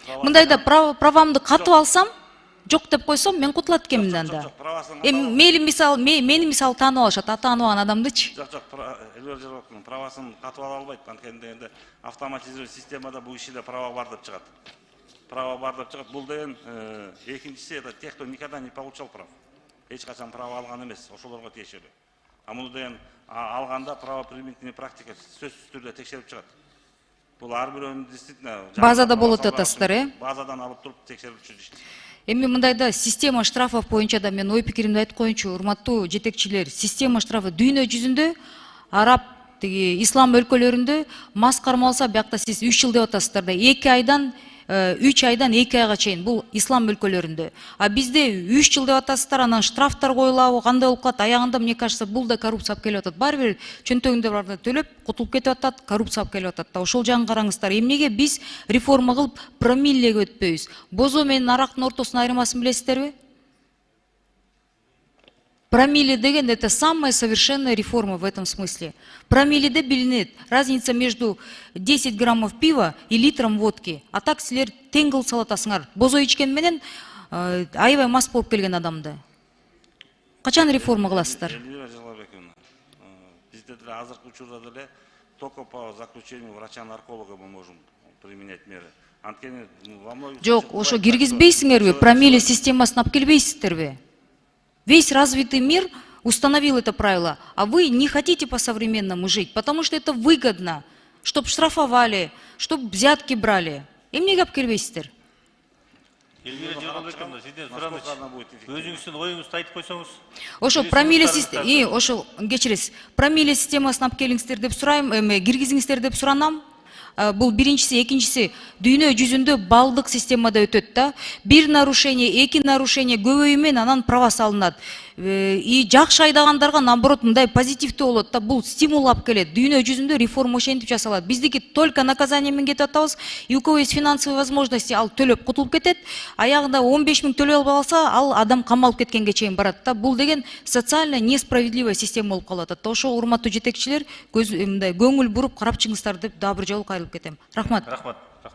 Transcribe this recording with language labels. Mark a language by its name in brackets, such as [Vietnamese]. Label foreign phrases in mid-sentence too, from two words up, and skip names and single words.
[Kyrgyz] Мындайда правамды катып алсам, жок деп койсом, мен кутулат экенмин мындан да. Мейли мисал, мени мисал таанып алышат, тааныбаган адамдычы. Жок, Элбер Жогорковдун правасын катып ала албайт. Анткени энди автоматизированный системада бул ишиде права бар деп чыгат. Права бар деп чыгат. Бул деген экинчиси, [Russian] это тех, кто никогда не получал прав. [Kyrgyz] Эч качан права алган эмес, ошолорго тиешелүү. А муну деген алганда [Russian] правоприменительный практика [Kyrgyz] сөзсүз түрдө текшерип чыгат. Бул ар бирөөнүн действительно Базада болот атасыздар, Базадан алып туруп текшерип чыгышты. Эми мындайда [Russian] система штрафов [Kyrgyz] боюнча да мен ой пикиримди айтып коеюнчу, урматтуу жетекчилер. [Russian] Система штрафы [Kyrgyz] дүйнө жүзүндө, араб, ислам өлкөлөрүндө мас кармалса, биякта сиз 3 жыл деп атасыздар да, 2 айдан 3 айдан 2 айга чейин, бул ислам өлкөлөрүндө. А бизде 3 жыл деп атасыздар, анан штрафтар коюлабы, кандай болуп калат, аягында [Russian] мне кажется, [Kyrgyz] бул да коррупция алып келип атат. Баары бир чөнтөгүндө барды төлөп, кутулуп кетип атат, коррупция алып келип атат да. Ошол жагын караңыздар. Эмнеге биз реформа кылып промиллеге өтпөйбүз? Бозо менен арактын ортосунун айырмасын билесиздерби? [Russian] Промилле деген это самая совершенная реформа в этом смысле. [Kyrgyz] Промилледе билинет [Russian] разница между 10 граммов пива и литром водки. [Kyrgyz] А так силер тең кылып салатасыңар. Бозо ичкен менен аябай мас болуп келген адамды. Качан реформа кыласыздар? [Russian] Эльвира Жалалбековна, [Kyrgyz] бизде деле азыркы учурда деле [Russian] только по заключению врача-нарколога мы можем применять меры. Анткени во многих [Kyrgyz] Жок, ошо киргизбейсиңерби? Промилле системасын алып келбейсиздерби? [Russian] Весь развитый мир установил это правило, а вы не хотите по-современному жить, потому что это выгодно, чтобы штрафовали, чтобы взятки брали. [Kyrgyz] Эмнеге алып келбейсиздер? Эльвира Жогорковна, сизден сурамыз, өзүңүздүн оюңузду айтып койсоңуз. Ошо промилле система, ошо кечиресиз, промилле системасын алып келиңиздер деп сурайм, киргизиңиздер деп суранам. Бул биринчиси, экинчиси дүйнө жүзүндө балдык системада өтөт да. Бир нарушение, 2 нарушение көбөйүү менен анан права салынат. И жакшы айдагандарга наоборот мындай позитивдүү болот да. Бул стимул алып келет. Дүйнө жүзүндө реформа ошентип жасалат. Биздики [Russian] только наказание [Kyrgyz] менен кетип атабыз. [Russian] И у кого есть финансовые возможности, [Kyrgyz] ал төлөп кутулуп кетет. Аягында 15 000 төлөп алса, ал адам камалып кеткенге чейин барат да. Бул деген [Russian] социально несправедливая система [Kyrgyz] болуп калат. Ошо урматтуу жетекчилер көңүл буруп карап чыгыңыздар деп дагы бир жолу кайрылып кетем. Рахмат. Рахмат.